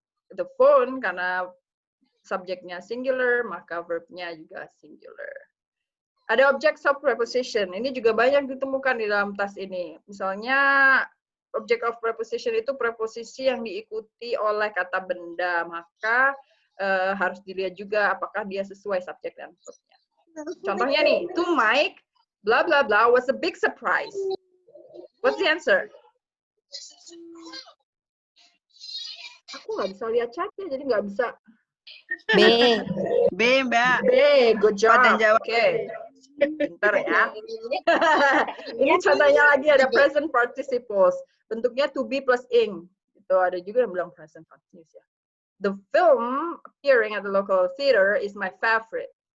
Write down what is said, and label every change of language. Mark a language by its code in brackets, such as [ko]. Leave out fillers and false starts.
[en] The phone [id] karena subjeknya singular maka verbnya juga singular. Ada object of preposition. Ini juga banyak ditemukan di dalam tas ini. Misalnya object of preposition itu preposisi yang diikuti oleh kata benda, maka harus dilihat juga apakah dia sesuai subjek dan verbnya. Contohnya nih, [en] to Mike, blah blah blah was a big surprise. What's the answer? [id] Aku nggak bisa lihat chatnya, jadi nggak bisa. B. B, Mbak. [en] B, good job. [id] Pada jawab Oke. Pintar ya. Ini contohnya lagi ada present participles. Bentuknya to be plus ing. Itu ada juga yang bilang present continuous ya. [en] The film appearing at the local theater is my favorite.